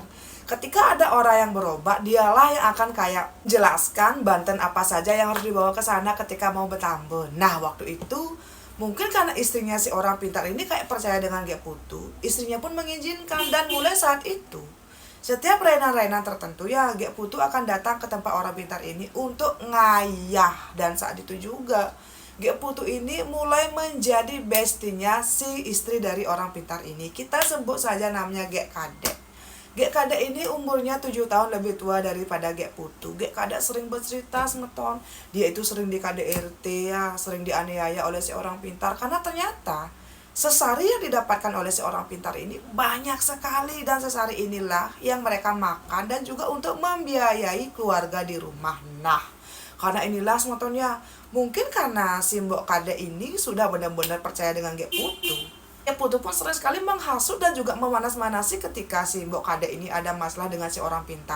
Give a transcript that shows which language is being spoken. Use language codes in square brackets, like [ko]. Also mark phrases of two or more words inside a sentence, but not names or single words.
[id] Ketika ada orang yang berobat, dialah yang akan kayak jelaskan banten apa saja yang harus dibawa ke sana ketika mau bertambah. Nah waktu itu mungkin karena istrinya si orang pintar ini kayak percaya dengan Gek Putu, istrinya pun mengizinkan. Dan mulai saat itu, setiap rainan-rainan tertentu ya Gek Putu akan datang ke tempat orang pintar ini untuk ngayah. Dan saat itu juga Gek Putu ini mulai menjadi bestinya si istri dari orang pintar ini. Kita sebut saja namanya Gek Kade. Gek Kade ini umurnya 7 tahun lebih tua daripada Gek Putu. Gek Kade sering bercerita semeton, dia itu sering di KDRT ya, sering dianiaya oleh si orang pintar. Karena ternyata sesari yang didapatkan oleh si orang pintar ini banyak sekali. Dan sesari inilah yang mereka makan dan juga untuk membiayai keluarga di rumah. Nah karena inilah semetonnya, mungkin karena si Mbok Kade ini sudah benar-benar percaya dengan Gek Putu, Gek Putu pun sering sekali menghasut dan juga memanas-manasi ketika si Mbok Kade ini ada masalah dengan si orang pintar.